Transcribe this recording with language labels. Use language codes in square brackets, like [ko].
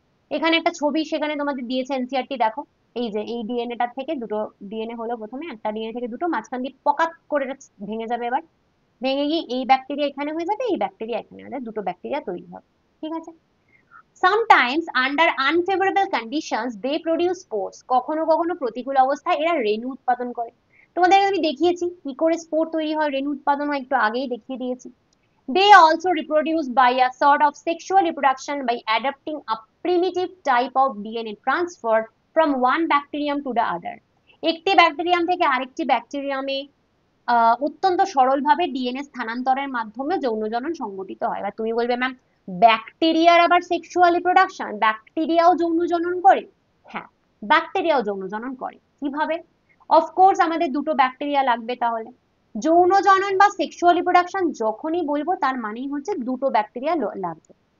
[bn] এখানে একটা ছবি সেখানে তোমাদের দিয়েছে এনসিআরটি, দেখো এই যে এই ডিএনএটার থেকে দুটো ডিএনএ হলো, প্রথমে একটা ডিএনএ থেকে দুটো, মাঝখান দিয়ে পকাত করে ভেঙে যাবে, এবার ভেঙে গিয়ে এই ব্যাকটেরিয়া এখানে হয়ে যাবে, এই ব্যাকটেরিয়া এখানে হয়ে যাবে, দুটো ব্যাকটেরিয়া তৈরি হবে। ঠিক আছে। [en] Sometimes under unfavorable conditions they produce spores. [bn] কখনো কখনো প্রতিকূল অবস্থায় এরা রেণু উৎপাদন করে। তোমাদের আমি দেখিয়েছি কি করে স্পোর তৈরি হয়, রেণু উৎপাদন হয়, একটু আগেই দেখিয়ে দিয়েছি। [en] They also reproduce by a sort of sexual reproduction by adapting a primitive type of DNA transfer from one bacterium to the other. [bn] একটি ব্যাকটেরিয়াম থেকে আরেকটি ব্যাকটেরিয়ামে অত্যন্ত সরলভাবে ডিএনএ স্থানান্তরের মাধ্যমে যৌনজনন সংঘটিত হয়। এবার তুমি বলবে ম্যাম ব্যাকটেরিয়ার আবার সেক্সুয়াল রিপ্রোডাকশন, ব্যাকটেরিয়াও যৌনজনন করে? হ্যাঁ, ব্যাকটেরিয়াও যৌনজনন করে। কিভাবে? অফকোর্স আমাদের দুটো ব্যাকটেরিয়া লাগবে, তাহলে যৌনজনন বা সেক্সুয়াল রিপ্রোডাকশন যখনই বলবো তার মানেই হচ্ছে দুটো ব্যাকটেরিয়া লাগবে।